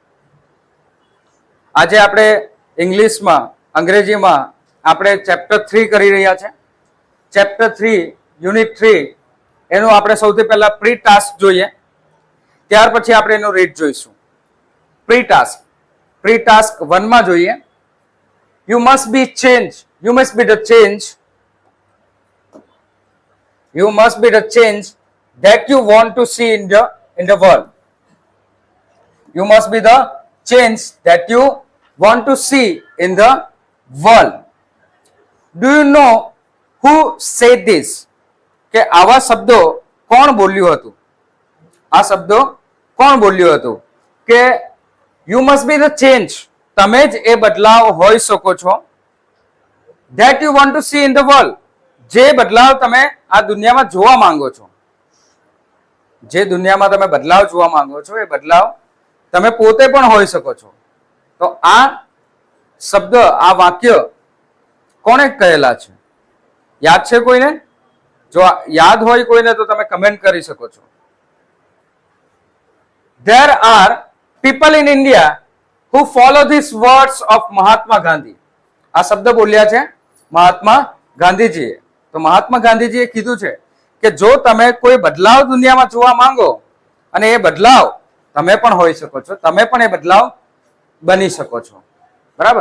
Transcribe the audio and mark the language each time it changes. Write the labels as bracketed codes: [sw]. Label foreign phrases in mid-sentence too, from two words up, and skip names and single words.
[gu] આજે આપણે ઇંગ્લિશમાં અંગ્રેજીમાં આપણે ચેપ્ટર 3 કરી રહ્યા છે। ચેપ્ટર 3 યુનિટ 3 એનું આપણે સૌથી પહેલા [en] pre task [gu] જોઈએ, ત્યાર પછી આપણે એનું રીડ જોઈશું। [en] pre task 1 [gu] માં જોઈએ, [en] you must be the change You must be the change that you want to see in the world. You must be the change that you want to see in the world. Do you know who said this? [gu] કે આવા શબ્દો કોણ બોલ્યું હતું? આ શબ્દો કોણ બોલ્યું હતું કે [en] you must be the change, [gu] તમે જ એ બદલાવ હોઈ શકો છો, [en] that you want to see in the world, [gu] જે બદલાવ તમે આ દુનિયામાં જોવા માંગો છો, જે દુનિયામાં તમે બદલાવ જોવા માંગો છો એ બદલાવ તમે પોતે પણ હોઈ શકો છો। તો આ શબ્દ, આ વાક્ય કોણે કહેલા છે? યાદ છે કોઈને? જો યાદ હોય કોઈને તો તમે કમેન્ટ કરી શકો છો। [en] There are people in India who follow these words of મહાત્મા ગાંધી। [gu] આ શબ્દ બોલ્યા છે મહાત્મા ગાંધીજીએ। તો મહાત્મા ગાંધીજીએ કીધું છે કે જો તમે કોઈ બદલાવ દુનિયામાં જોવા માંગો અને એ બદલાવ તમે પણ હોઈ શકો છો, તમે પણ એ બદલાવ બની શકો છો, બરાબર?